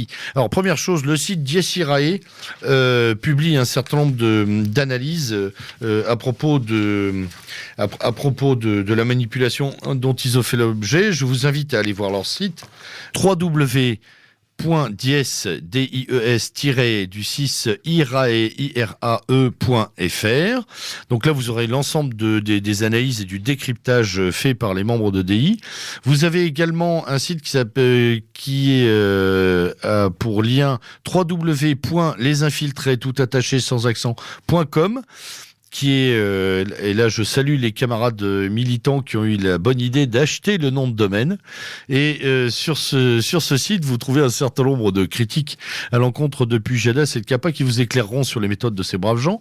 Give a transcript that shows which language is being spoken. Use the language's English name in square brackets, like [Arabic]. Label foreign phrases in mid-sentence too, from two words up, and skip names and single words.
[French] Alors, première chose, le site Dies Irae publie un certain nombre d'analyses à propos de la manipulation dont ils ont fait l'objet. Je vous invite à aller voir leur site www.dies-irae.fr. Donc là, vous aurez l'ensemble des analyses et du décryptage fait par les membres de DI. Vous avez également un site qui est pour lien www.lesinfiltrés.com qui est, et là je salue les camarades militants qui ont eu la bonne idée d'acheter le nom de domaine, et sur ce site vous trouvez un certain nombre de critiques à l'encontre de Pujadas et de Capa qui vous éclaireront sur les méthodes de ces braves gens.